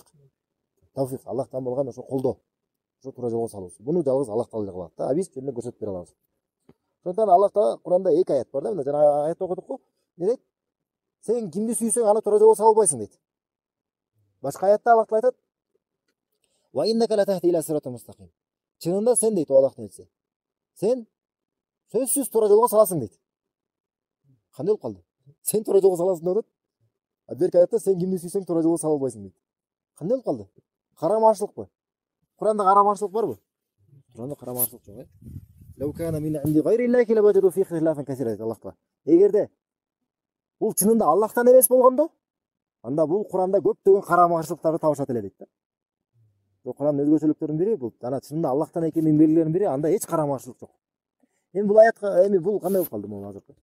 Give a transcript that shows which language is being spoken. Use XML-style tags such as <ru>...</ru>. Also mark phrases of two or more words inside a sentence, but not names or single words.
<ky>Тавфик Аллахтан болгон ошо колдоо. Ошо туура жолго салуусу. Буну жалгыз Аллах таала кылат да. А биз жөн эле көрсөтүп бере алабыз. Ошондон Аллах Таала Куранда 2 аят бар да. Мына жана аятты окудук го. Не дейт? Сен кимди сүйсөң аны туура жолго сала албайсың дейт. Башка аятта Аллах Таала айтат:</ky> <ar>"وإنك لتهدي إلى صراط مستقيم."</ar> <ky>Чынында сен дейт Аллахтын элчиси. Сен сөзсүз туура жолго саласың дейт. Кандай болуп калды? Сен туура жолго саласың деп атат. А берки аятта сен кимди сүйсөң туура жолго сала албайсың дейт. Кандай болуп калды? Карамашылыкпы? Куранда карамашылык барбы? Куранда карамашылык жок, э?</ky> <ar>لو كان من عند غير الله لوجدوا فيه اختلافا كثيرا</ar> <ky>дейт Аллах Таала. Эгерде бул чынында Аллахтан эмес болгондо, анда бул Куранда көптөгөн карамашылыктарды табышат эле дейт да. Бул Курандын өзгөчөлүктөрүнүн бири бул жана чынында Аллахтан экенин белгилеринин бири, анда эч карамашылык жок. Эми бул аятка бул кандай болуп калды могу азыркы?</ky>